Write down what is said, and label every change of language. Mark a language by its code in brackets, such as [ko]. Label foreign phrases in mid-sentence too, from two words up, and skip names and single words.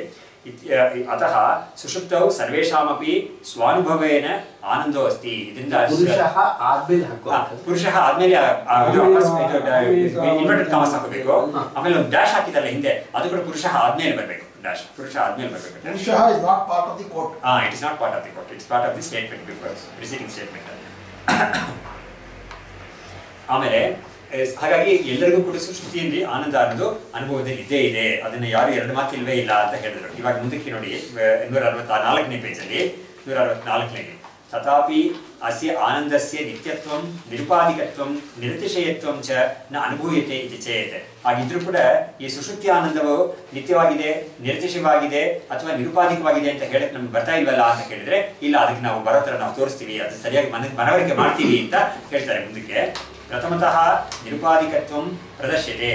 [sa] ಅತಃ ಸುಷುಪ್ತೌ ಸರ್ವೇಷಾಮಪಿ ಸ್ವಾನುಭವೇನ ಆನಂದೋ ಅಸ್ತಿ. [kn] ಇದರಿಂದ ಪುರುಷಃ ಆದ್ಮೇಲೆ [en] inverted commas [kn] ಹಾಕಬೇಕು. ಆಮೇಲೆ ಒಂದು ಡ್ಯಾಶ್ ಹಾಕಿದಲ್ಲ ಹಿಂದೆ, ಅದು ಕೂಡ ಪುರುಷಃ ಆದ್ಮೇಲೆ ಬರಬೇಕು. ಡ್ಯಾಶ್ ಪುರುಷ ಆದ್ಮೇಲೆ ಬರಬೇಕು. [en] Purushah is not part of the quote. It is not part of the quote. It's part of the statement before, preceding statement. [kn] ಆಮೇಲೆ ಹಾಗಾಗಿ ಎಲ್ಲರಿಗೂ ಕೂಡ ಸುಷುಪ್ತಿಯಲ್ಲಿ ಆನಂದ ಅನ್ನೋದು ಅನುಭವದಲ್ಲಿ ಇದ್ದೇ ಇದೆ. ಅದನ್ನ ಯಾರು ಎರಡು ಮಾತಿಲ್ವೇ ಇಲ್ಲ ಅಂತ ಹೇಳಿದ್ರು. ಇವಾಗ ಮುಂದಕ್ಕೆ ನೋಡಿ 164ನೇ ಪೇಜಲ್ಲಿ 164ನೇ [sa] ತಥಾಪಿ ಅಸ್ಯ ಆನಂದಸ್ಯ ನಿತ್ಯತ್ವಂ ನಿರುಪಾಧಿಕತ್ವಂ ನಿರತಿಶಯತ್ವಂ ಚ ನ ಅನುಭೂಯತೆ ಇತಿ ಚೇತ್. [kn] ಹಾಗಿದ್ರೂ ಕೂಡ ಈ ಸುಷುಪ್ತಿ ಆನಂದವು ನಿತ್ಯವಾಗಿದೆ, ನಿರತಿಶಯವಾಗಿದೆ ಅಥವಾ ನಿರುಪಾಧಿಕವಾಗಿದೆ ಅಂತ ಹೇಳಕ್ ನಮ್ಗೆ ಬರ್ತಾ ಇಲ್ವಲ್ಲ ಅಂತ ಕೇಳಿದ್ರೆ, ಇಲ್ಲ, ಅದಕ್ಕೆ ನಾವು ಬರೋ ಥರ ನಾವು ತೋರಿಸ್ತೀವಿ, ಅದು ಸರಿಯಾಗಿ ಮನವರಿಕೆ ಮಾಡ್ತೀವಿ ಅಂತ ಹೇಳ್ತಾರೆ ಮುಂದಕ್ಕೆ. [sa] ಪ್ರಥಮತಃ ನಿರುಪಾಧಿಕತ್ವಂ ಪ್ರದರ್ಶ್ಯತೆ.